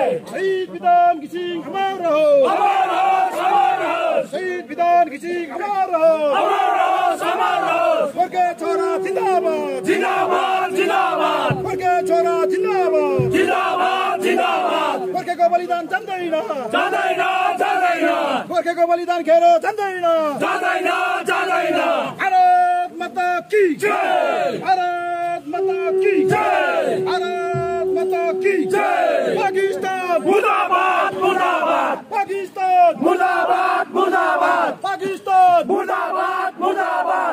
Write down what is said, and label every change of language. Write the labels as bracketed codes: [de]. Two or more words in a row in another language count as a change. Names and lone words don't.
[hi] शहीद विधान किसिंग अमर रहो हमारा हमारा शहीद विधान किसिंग अमर रहो हमारा हमारा [ne] वर्गे छोरा जिंदाबाद जिंदाबाद जिंदाबाद वर्गे छोरा जिंदाबाद जिंदाबाद जिंदाबाद वर्गेको बलिदान जान्दैन जाँदैन जाँदैन वर्गेको बलिदान खेर जान्दैन जाँदैन जाँदैन [hi] भारत माता की जय भारत माता की जय भारत माता की जय पाकिस्तान मुर्दाबाद मुर्दाबाद पाकिस्तान मुर्दाबाद मुर्दाबाद पाकिस्तान मुर्दाबाद मुर्दाबाद